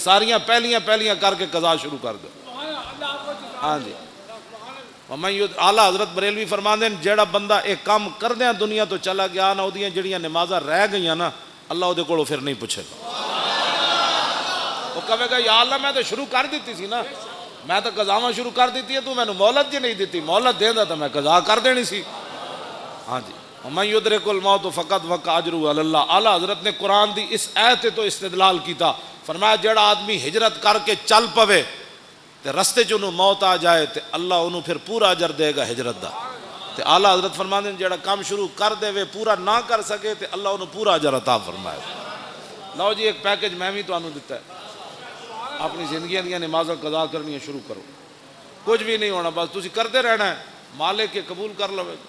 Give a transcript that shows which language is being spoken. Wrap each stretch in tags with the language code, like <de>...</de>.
<pa>یہ ساریاں پہلیاں کر کے قضا شروع کر دو. ہاں جی اعلیٰ حضرت بریلوی فرماندے ہیں جیڑا بندہ ایک کام کردیاں دنیا تو چلا گیا نا, وہ جڑیاں نمازاں رہ گئیاں نا, اللہ وہ کولوں پھر نہیں پوچھے گا. وہ کہے گا یا اللہ میں تو شروع کر دیتی سی نا, میں تو قضاواں شروع کر دیتی ہے, تو میں نے مہلت جی نہیں دیتی, مہلت دیندا تو میں قضا کر دینی سی.</pa> <ar>ہاں جی وَمَن يُدْرِكُ الْمَوْتُ فَقَدْ وَقَعَ أَجْرُهُ عَلَى اللَّهِ.</ar> <pa>اعلیٰ حضرت نے قرآن دی اس آیت تو استدلال کیتا, فرمایا جڑا آدمی ہجرت کر کے چل پوے تے رستے چ انہوں موت آ جائے تے اللہ انہوں پھر پورا اجر دے گا ہجرت دا. تے اعلیٰ حضرت فرماندے ہیں جڑا کام شروع کر دے وے پورا نہ کر سکے تے اللہ انہوں پورا اجر عطا فرمائے. لو جی ایک پیکج میں بھی تانوں دتا ہے, اپنی زندگیاں دیاں نمازاں قضا کرنی شروع کرو, کچھ بھی نہیں ہونا, بس تسی کرتے رہنا ہے, مالک کے قبول کر لو.</pa>